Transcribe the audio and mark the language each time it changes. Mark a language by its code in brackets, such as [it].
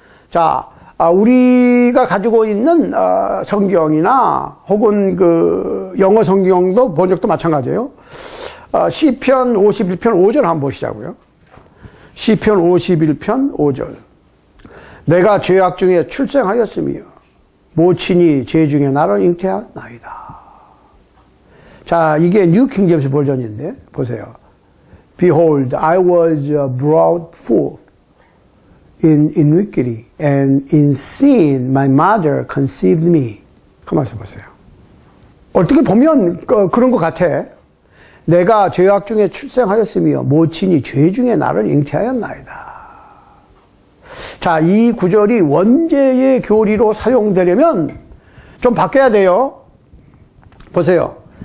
[ko] 자, 우리가 가지고 있는 성경이나 혹은 그 영어 성경도 번역도 마찬가지예요. 시편 51편 5절 한번 보시자고요. 시편 51편 5절. 내가 죄악 중에 출생하였으며 모친이 죄 중에 나를 잉태하나이다. 자, 이게 뉴 킹제임스 버전인데 보세요. [en] Behold, I was brought forth in iniquity, and in sin my mother conceived me. [ko] 그 말씀 보세요. 어떻게 보면 그런 것 같아. 내가 죄악 중에 출생하였으며 모친이 죄 중에 나를 잉태하였나이다. 자, 이 구절이 원죄의 교리로 사용되려면 좀 바뀌어야 돼요. 보세요.